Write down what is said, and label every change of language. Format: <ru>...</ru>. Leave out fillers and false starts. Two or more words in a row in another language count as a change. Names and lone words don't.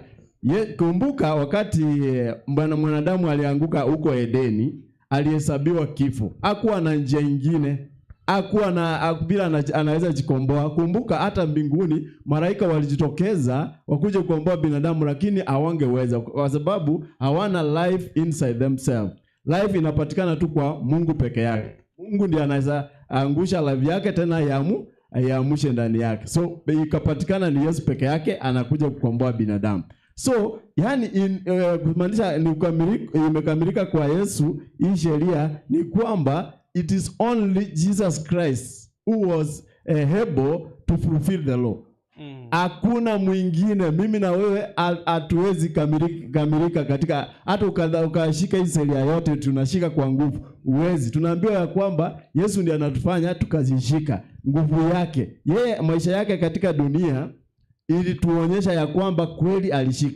<sw>Kumbuka wakati mwanadamu alianguka huko Edeni, alihesabiwa kifo. Hakuwa na njia nyingine. Bila anaweza jikomboa. Kumbuka hata mbinguni malaika walijitokeza wakuje kukomboa binadamu, lakini hawangeweza kwa sababu hawana</sw> <en>life inside themselves.</en> <sw>Life inapatikana tu kwa Mungu peke yake. Mungu ndiye anaweza angusha life yake tena ayamushe ndani yake. So ikapatikana ni Yesu peke yake anakuja kukomboa binadamu. So yani kumaanisha imekamilika kwa Yesu. Hii sheria ni kwamba</sw> <en>it is only Jesus Christ who was able to fulfill the law.</en> <sw>Hakuna mwingine. Mimi na wewe hatuwezi kamilika katika, hata ukashika hii sheria yote tunashika kwa nguvu, uwezi. Tunaambiwa ya kwamba Yesu ndiye anatufanya tukazishika, nguvu yake. Yeye maisha yake katika dunia ili tuonyesha ya kwamba kweli alishika.</sw>